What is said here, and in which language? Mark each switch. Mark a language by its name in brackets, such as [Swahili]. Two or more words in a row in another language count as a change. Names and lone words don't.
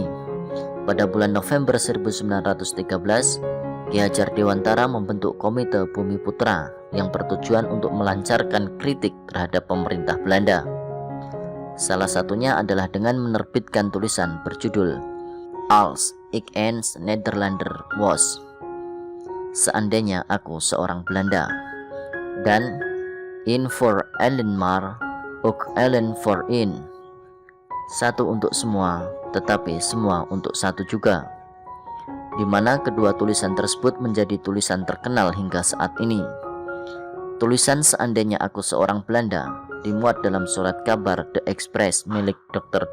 [Indonesian] Pada bulan November 1913, Ki Hajar Dewantara membentuk Komite Bumi Putra yang bertujuan untuk melancarkan kritik terhadap pemerintah Belanda. Salah satunya adalah dengan menerbitkan tulisan berjudul Als ik eens Nederlander was, seandainya aku seorang Belanda, dan In voor allen maar ook allen voor in, satu untuk semua tetapi semua untuk satu juga, di mana kedua tulisan tersebut menjadi tulisan terkenal hingga saat ini. Tulisan seandainya aku seorang Belanda dimuat dalam surat kabar The Express milik Dr.